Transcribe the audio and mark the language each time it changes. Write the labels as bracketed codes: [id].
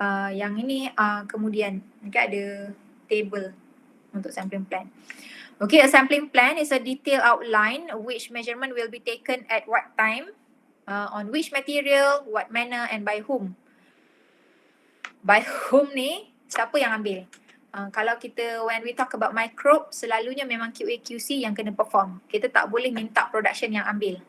[ms] Yang ini kemudian okay, ada table untuk sampling plan. [en] Okay, a sampling plan is a detailed outline which measurement will be taken at what time, on which material, what manner and by whom. [ms] By whom ni, siapa yang ambil? Kalau kita, [en] when we talk about microbe, [ms] selalunya memang QA/QC yang kena perform. Kita tak boleh minta production yang ambil.